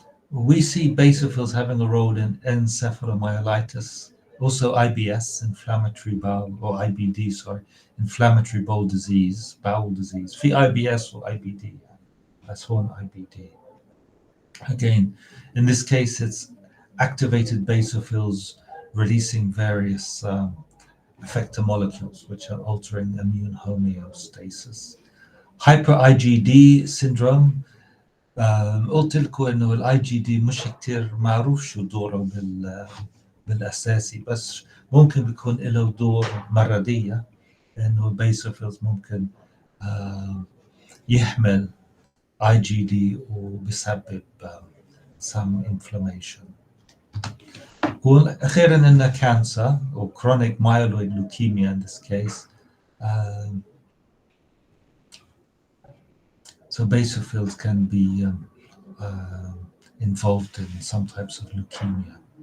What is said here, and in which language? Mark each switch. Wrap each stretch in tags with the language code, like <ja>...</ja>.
<en>We see basophils having a role in encephalomyelitis, also IBS, inflammatory bowel, or IBD, sorry, inflammatory bowel disease,</en> <ar>في</ar> <en>IBS or IBD. That's one IBD. Again, in this case, it's activated basophils releasing various effector molecules which are altering immune homeostasis.</en> <ar>Hyper IgD syndrome, قلت لكم انه الاي جي دي مش كتير معروف شو دوره بالاساسي، بس ممكن بيكون له دور مرضيه، انه البيسوفيلز ممكن يحمل اي جي دي وبيسبب</ar> <en>some inflammation.</en> <ar>واخيرا ان</ar> <en>cancer or chronic myeloid leukemia in this case. So basophils can be involved in some types of leukemia.</en>